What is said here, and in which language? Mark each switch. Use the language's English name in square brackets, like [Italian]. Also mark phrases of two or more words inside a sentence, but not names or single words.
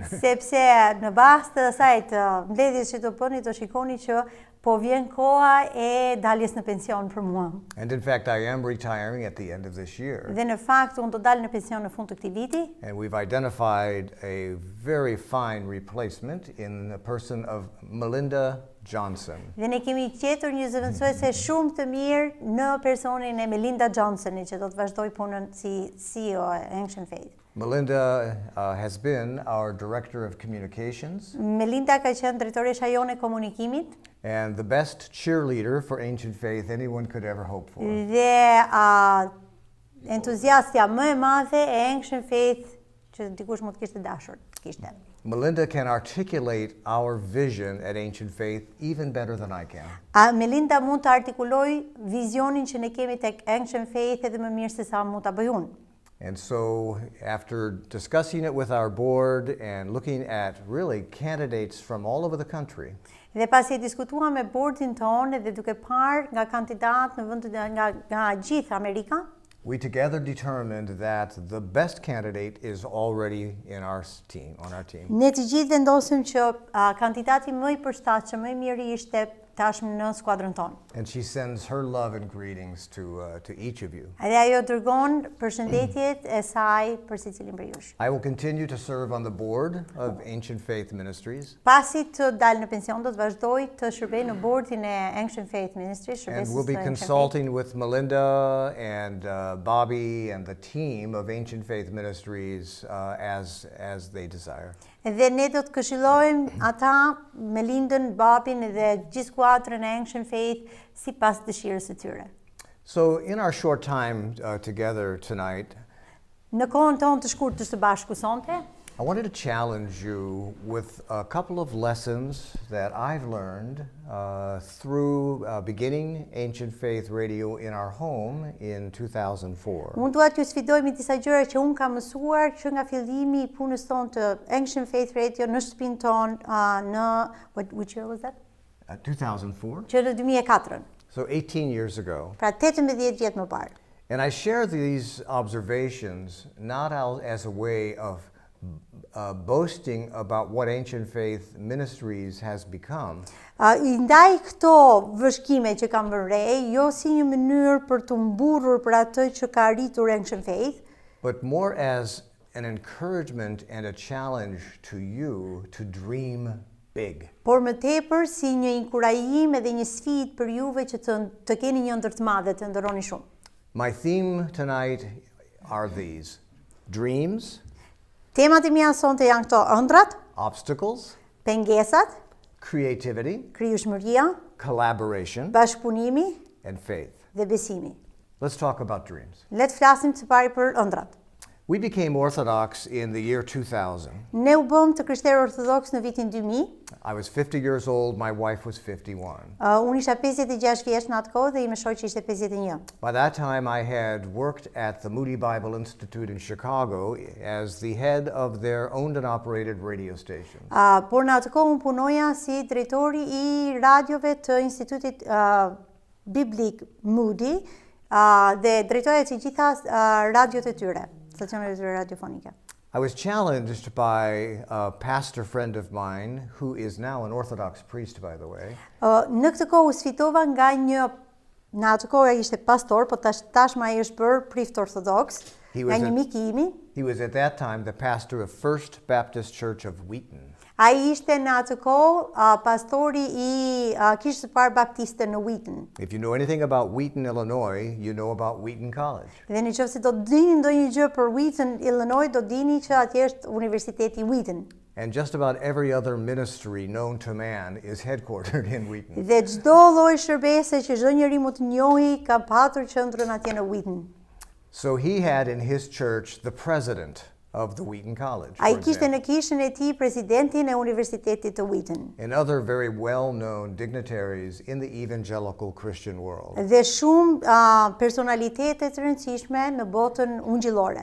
[Albanian] Sepse në bazë të asaj të mbledhjes që do bëni, do shikoni që po vjen koha e daljes në pension për mua. [English] And in fact, I am retiring at the end of this year. [Albanian] Dhe në fakt unë do dal në pension në fund të këtij viti. [English] And we've identified a very fine replacement in the person of Melinda Johnson. [Albanian] Dhe ne kemi gjetur një zëvendësuese shumë të mirë në personin e Melinda Johnsoni që do të vazhdoj punën si CEO e Ancient Faith. [English] Melinda has been our director of communications. [Albanian] Melinda ka qenë drejtoresha jonë e komunikimit. [English] And the best cheerleader for Ancient Faith anyone could ever hope for. [Albanian] Dhe entuziastja më e madhe e Ancient Faith që dikush mund të kishte dashur të kishte. [English] Melinda can articulate our vision at Ancient Faith even better than I can. [Albanian] Melinda mund të artikuloj vizionin që ne kemi tek Ancient Faith edhe më mirë se sa mund ta bëj unë. [English] And so after discussing it with our board and looking at really candidates from all over the country. [Albanian] Dhe pasi e diskutuam me boardin tonë dhe duke parë nga kandidatë në vend nga gjithë Amerika. [English] We together determined that the best candidate is already in our team, on our team. [Albanian] Ne të gjithë vendosëm që kandidati më I përshtatshëm, më I miri ishte tashmë në skuadrën tonë. [English] And she sends her love and greetings to each of you. [Albanian] Edhe ajo dërgon përshëndetjet e saj për secilin prej jush. [English] I will continue to serve on the board of Ancient Faith Ministries. [Albanian] Pasi të dalë në pension, do të vazhdoj të shërbej në bordin e Ancient Faith Ministries. [English] And we'll be consulting with Melinda and Bobby and the team of Ancient Faith Ministries as they desire. [Albanian] Dhe ne do të këshillojmë ata, Melindën, Babin dhe gjithë skuadrën e Ancient Faith sipas dëshirës së tyre. [English] So in our short time together tonight, [Albanian] Në kohën tonë të shkurtër së bashku sonte, [English] I wanted to challenge you with a couple of lessons that I've learned through beginning Ancient Faith Radio in our home in 2004. [Albanian] unë dua t'ju sfidoj me disa gjëra që unë kam mësuar që nga fillimi i punës tonë të Ancient Faith Radio në shtëpinë tonë në [English] which year was that? 2004? [Albanian] Që në 2004. [English] So 18 years ago. [Albanian] Pra 18 vjet më parë. [English] And I share these observations not as a way of boasting about what Ancient Faith Ministries has become. [Albanian] I ndaj këto vëshkime që kam vënë re, jo si një mënyrë për të mburrur për atë që ka arritur Ancient Faith, [English] but more as an encouragement and a challenge to you to dream big. [Albanian] Por më tepër si një inkurajim edhe një sfidë për juve që të keni një ëndër të madhe, të ndërroni shumë. [English] My theme tonight are these: dreams, [Albanian] Temat e mia sonte janë këto: ëndrat, [English] obstacles, [Albanian] pengesat, [English] creativity, [Albanian] krijueshmëria, [English] collaboration, [Albanian] bashkëpunimi [English] and faith. [Albanian] dhe besimi. [English] Let's talk about dreams. [Albanian] Le të flasim së pari për ëndrat. [English] We became Orthodox in the year 2000. [Albanian] Ne u bëm të krishterë ortodoks në vitin 2000. [English] I was 50 years old, my wife was 51. [Albanian] Unë isha 56 vjeç në atë kohë dhe ime shoqi ishte 51. [English] By that time I had worked at the Moody Bible Institute in Chicago as the head of their owned and operated radio station. [Albanian] Por në atë kohë unë punoja si drejtori I radiove të Institutit Biblik Moody dhe drejtoja të gjitha radiot e tyre, stacionet e tyre radiofonike. [English] I was challenged by a pastor friend of mine who is now an Orthodox priest, by the way. [Albanian] Në këtë kohë u sfidova nga në atë kohë ai ishte pastor, po tashmë ai është bërë prift ortodoks, nga një mik I imi. [English] He was at that time the pastor of First Baptist Church of Wheaton. [Albanian] Ai ishte në atë kohë pastori I kishës së parë baptiste në Wheaton. [English] If you know anything about Wheaton, Illinois, you know about Wheaton College. [Albanian] Dhe nëse do të dini ndonjë gjë për Wheaton, Illinois, do dini që atje është Universiteti Wheaton. [English] And just about every other ministry known to man is headquartered in Wheaton. [Albanian] Dhe çdo lloj shërbese që çdo njeri mund të njohë ka patur qendrën atje në Wheaton. [English] So he had in his church the president of the Wheaton College. [Albanian] Ai kishte në kishën e tij presidentin e Universitetit të Wheaton. [English] And other very well-known dignitaries in the evangelical Christian world. [Albanian] Dhe shumë personalitete të rëndësishme në botën ungjillore.